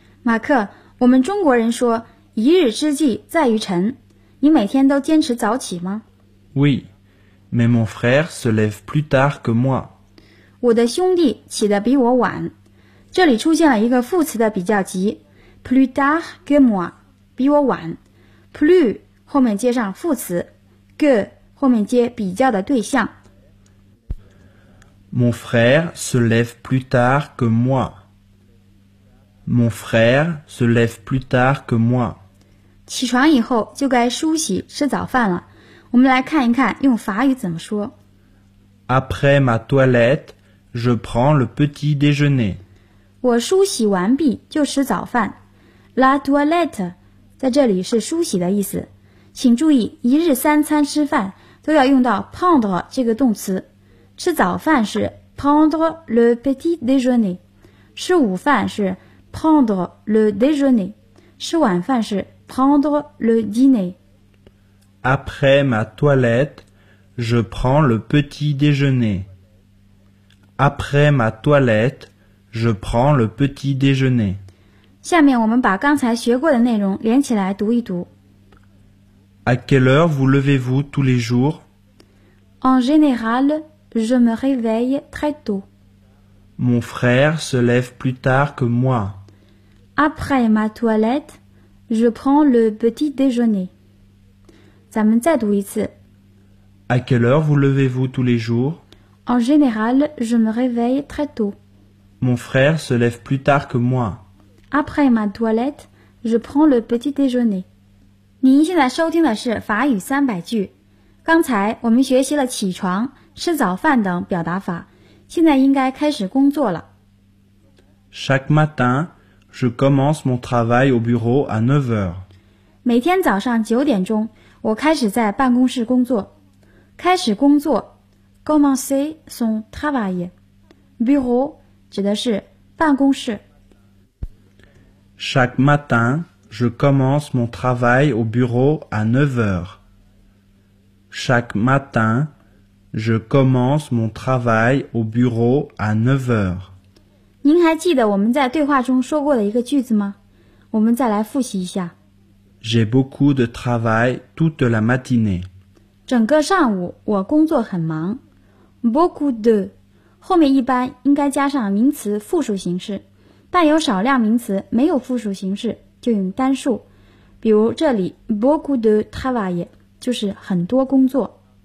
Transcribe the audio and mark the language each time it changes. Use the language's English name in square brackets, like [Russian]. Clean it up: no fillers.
[Chinese] 马克，我们中国人说一日之计在于晨，你每天都坚持早起吗 [French] ？Oui, mais mon frère se lève plus tard que moi. [Chinese] 我的兄弟起得比我晚。这里出现了一个副词的比较级 ， [French] plus tard que moi， [Chinese] 比我晚。 plus 后面接上副词 ，que 后面接比较的对象。 [French] Mon frère se lève plus tard que moi. Mon frère se lève plus tard que moi. [Chinese] 起床以后就该梳洗吃早饭了。我们来看一看用法语怎么说。 [French] Après ma toilette, je prends le petit déjeuner. [Chinese] 我梳洗完毕就吃早饭。La toilette 在这里是梳洗的意思。请注意，一日三餐吃饭都要用到 prendre 这个动词。吃早饭是 [French] prendre le petit déjeuner， [Chinese] 吃午饭是。 [French] Prendre le déjeuner, [Chinese] 吃晚饭是 [French] prendre le dîner. Après ma toilette, je prends le petit déjeuner. Après ma toilette, je prends le petit déjeuner. [Chinese] 下面我们把刚才学过的内容连起来读一读。 [French] À quelle heure vous levez-vous tous les jours? En général, je me réveille très tôt. Mon frère se lève plus tard que moi. Après ma toilette, je prends le petit déjeuner. [Chinese] 咱们再读一次。 [French] À quelle heure vous levez-vous tous les jours? En général, je me réveille très tôt. Mon frère se lève plus tard que moi. Après ma toilette, je prends le petit déjeuner. [Chinese] 您现在收听的是法语三百句。刚才我们学习了起床、吃早饭等表达法，现在应该开始工作了。 [French] Chaque matin,Je commence mon travail au bureau à 9h. [Chinese] 每天早上九点钟，我开始在办公室工作。开始工作 [French] ，commencer son travail. [Chinese] Bureau 指的是办公室。 [French] Chaque matin, Je commence mon travail au bureau à 9h. Chaque matin, je commence mon travail au bureau à 9h. [Chinese] 您还记得我们在对话中说过的一个句子吗？我们再来复习一下。 [French] J'ai beaucoup de travail toute la matinée. [Chinese] 整个上午我工作很忙。Beaucoup de 后面一般应该加上名词复数形式，但有少量名词没有复数形式就用单数，比如这里 [French] beaucoup de travail [Chinese] 就是很多工作。